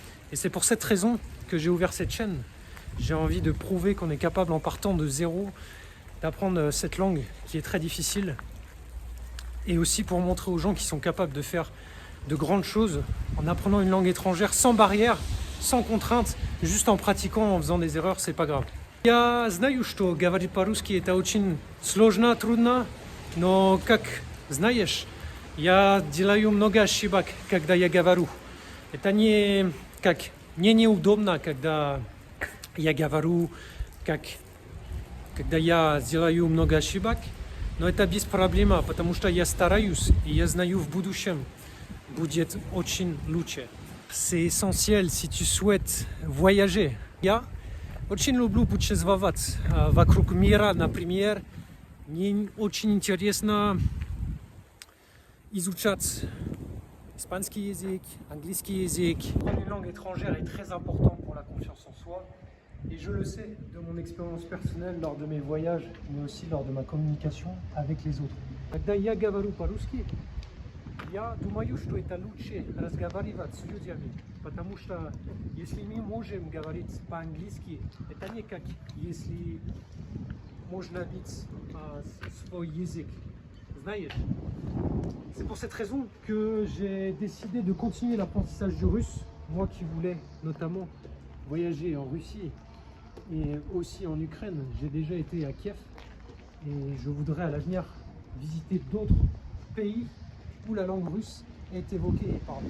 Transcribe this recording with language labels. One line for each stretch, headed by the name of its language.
French: Et c'est pour cette raison que j'ai ouvert cette chaîne. J'ai envie de prouver qu'on est capable, en partant de zéro, d'apprendre cette langue qui est très difficile. Et aussi pour montrer aux gens qui sont capables de faire de grandes choses en apprenant une langue étrangère sans barrière, sans contrainte, juste en pratiquant, en faisant des erreurs, c'est pas grave.
Russian: Я знаю, что говорить по-русски это очень сложно, трудно, но, как знаешь, я делаю много ошибок, когда я говорю. Это не как мне неудобно, когда я говорю, когда я делаю много ошибок, но это без проблем, потому что я стараюсь, и я знаю, в будущем будет очень лучше.
French: C'est essentiel si tu souhaites voyager.
Russian: Я очень люблю путешествовать вокруг мира, например. Мне очень интересно изучать испанский язык, английский язык.
French: Apprendre une langue étrangère est très important pour la confiance en soi. Et je le sais de mon expérience personnelle lors de mes voyages, mais aussi lors de ma communication avec les autres.
Russian: Когда я говорю по-русски, я думаю, что это лучше разговаривать с людьми, потому что если мы можем говорить по-английски, это не как если можно бить свой язык, знаешь.
French: C'est pour cette raison que j'ai décidé de continuer l'apprentissage du russe, moi qui voulais notamment voyager en Russie et aussi en Ukraine. J'ai déjà été à Kiev et je voudrais à l'avenir visiter d'autres pays où la langue russe est évoquée et parlée.